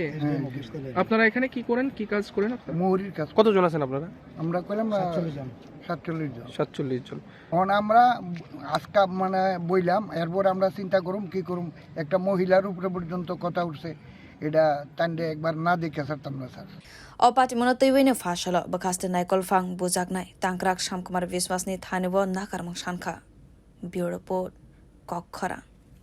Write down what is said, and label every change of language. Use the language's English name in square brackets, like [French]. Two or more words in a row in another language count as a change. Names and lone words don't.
[Bangla] আপনারা এখানে কি করেন, কি কাজ করেন আপনারা? মোহরির কাজ। কতজন আছেন আপনারা? আমরা কইলাম 47 জন। এখন আমরা আজকা মানে বইলাম এরপর আমরা চিন্তা করুম কি করুম একটা মহিলার উপরে পর্যন্ত কথা উঠছে এটা তান্ডে একবার না দেখে ছাড়তাম না স্যার। [Kok Borok] O patimungno twiwi no fashalo bwkhaste naikulphang bujak nai tangkrak Shamkumar Biswasni thanibo nakarmung shankha [English] bureau report [Kok Borok] khoroksa